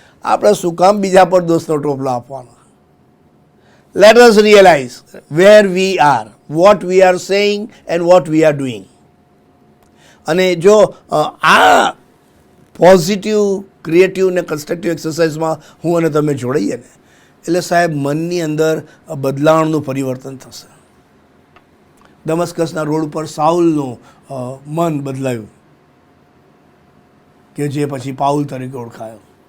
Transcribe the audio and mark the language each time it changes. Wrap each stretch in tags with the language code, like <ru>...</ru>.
<gu>આપણે શું કામ બીજા પર દોષનો ટોપલો આપવાનો?</gu> <en>Let us realize where we are, what we are saying and what we are doing.</en> <gu>અને જો આ પોઝિટિવ, ક્રિએટિવ ને કન્સ્ટ્રક્ટિવ એક્સરસાઇઝમાં હું અને તમે જોડાઈએ ને એટલે સાહેબ મનની અંદર બદલાવનું પરિવર્તન થશે. દમસ્કસના રોડ ઉપર સાઉલનું મન બદલાયું કે જે પછી પાઉલ તરીકે ઓળખાયો.</gu>